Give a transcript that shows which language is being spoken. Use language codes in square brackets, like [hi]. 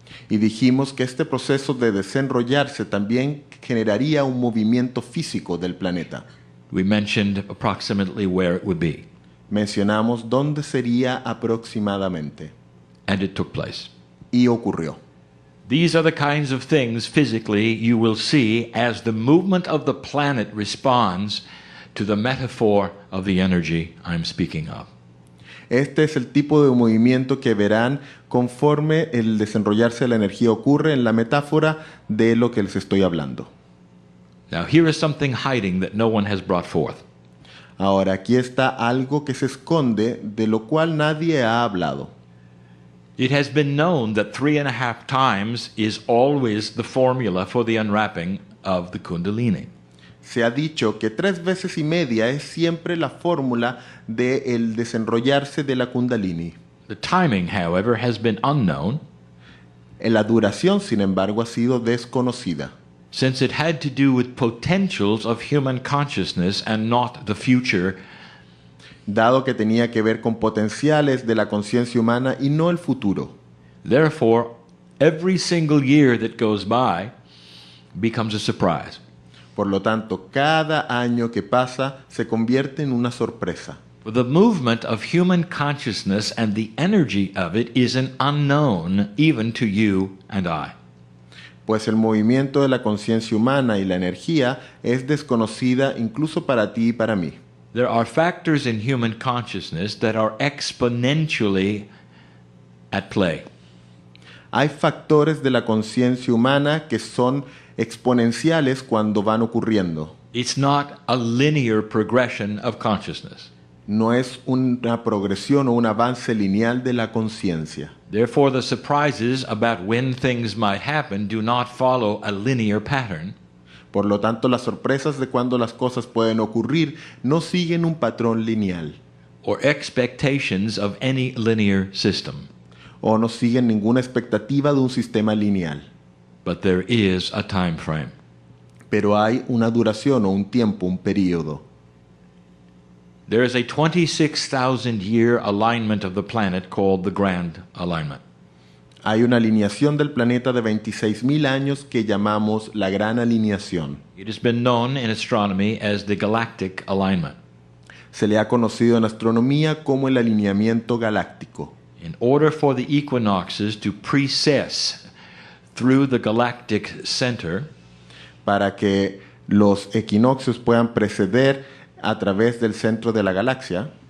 [es] Y dijimos que este proceso de desenrollarse también generaría un movimiento físico del planeta. [en] We mentioned approximately where it would be. [es] Mencionamos dónde sería aproximadamente. [en] And it took place. [es] Y ocurrió. [en] These are the kinds of things physically you will see as the movement of the planet responds to the metaphor of the energy I'm speaking of. [es] Este es el tipo de movimiento que verán conforme el desenrollarse de la energía ocurre en la metáfora de lo que les estoy hablando. [en] Now here is something hiding that no one has brought forth. [es] Ahora, aquí está algo que se esconde, de lo cual nadie ha hablado. [en] It has been known that 3.5 times is always the formula for the unwrapping of the Kundalini. [es] Se ha dicho que 3 veces y media es siempre la fórmula del desenrollarse de la Kundalini. [en] The timing, however, has been unknown, [es] La duración, sin embargo, ha sido desconocida, [en] since it had to do with potentials of human consciousness and not the future, [es] dado que tenía que ver con potenciales de la conciencia humana y no el futuro. [en] Therefore, every single year that goes by becomes a surprise. [es] Por lo tanto, cada año que pasa se convierte en una sorpresa. [en] The movement of human consciousness and the energy of it is an unknown even to you and I. [es] Pues el movimiento de la conciencia humana y la energía es desconocida incluso para ti y para mí. [en] There are factors in human consciousness that are exponentially at play. [es] Hay factores de la conciencia humana que son exponenciales cuando van ocurriendo. [en] It's not a linear progression of consciousness. [es] No es una progresión o un avance lineal de la conciencia. [en] Therefore, the surprises about when things might happen do not follow a linear pattern. [es] Por lo tanto, las sorpresas de cuando las cosas pueden ocurrir no siguen un patrón lineal. [en] Or expectations of any linear system. [es] O no siguen ninguna expectativa de un sistema lineal. [en] But there is a time frame. [es] Pero hay una duración o un tiempo, un período. [en] There is a 26,000-year alignment of the planet called the Grand Alignment. [es] Hay una alineación del planeta de 26,000 años que llamamos la Gran Alineación. [en] It has been known in astronomy as the Galactic Alignment. [es] Se le ha conocido en astronomía como el alineamiento galáctico. [en] In order for the equinoxes to precess through the galactic center, [es] para que los equinoccios puedan preceder a través del centro de la galaxia